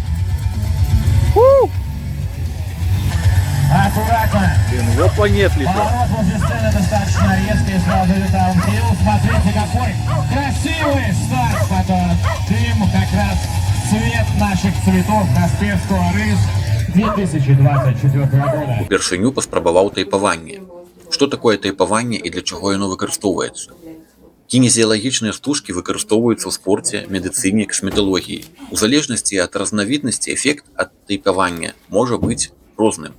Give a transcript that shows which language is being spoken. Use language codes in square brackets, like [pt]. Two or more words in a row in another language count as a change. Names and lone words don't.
[ru] Аккуратно. Блин, вот понесли. Поворот возле сцены достаточно резкий, сразу даунхилл. Смотрите, какой красивый старт потом. Дым, как раз цвет наших цветов Касперского рис 2024 года. [be] Упершыню паспрабаваў тайпаванне. Што такое тайпаванне і для чаго яно выкарыстоўваецца? Кинезіялагічныя стужкі выкарыстоўваюцца ў спорце, медыцыне, касметалогіі. У залежнасці ад разнавіднасці эфект ад тайпавання можа быць розным.